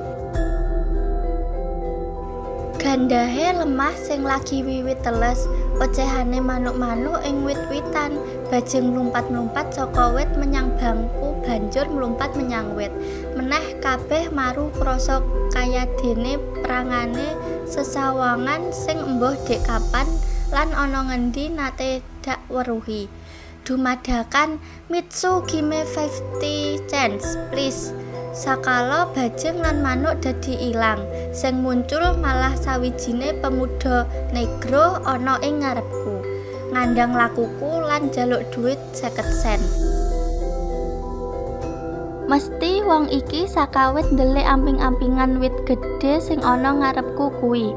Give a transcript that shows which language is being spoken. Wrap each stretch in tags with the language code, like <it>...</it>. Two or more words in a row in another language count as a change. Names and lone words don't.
<jv>Gandahe lemah sing lagi wiwit teles, ocehane manuk-manuk ing wit-witan, bajing mlumpat-mlumpat saka wit menyang bangku banjur mlumpat menyang wit. Meneh kabeh maru krasa kayadene prangane sesawangan sing embuh dek kapan lan ana ngendi nate dak weruhi.</jv> <en>Dumadakan Mitsu gimme 50 cents please.</en> <jv>Sakala bajing lan manuk dadi ilang, sing muncul malah sawijine pemuda negro ana ing ngarepku, ngandhang lakuku lan njaluk dhuwit 50 sen. Mesti wong iki sakawit ndelik amping-ampingan wit gedhe sing ana ngarepku kuwi.</jv>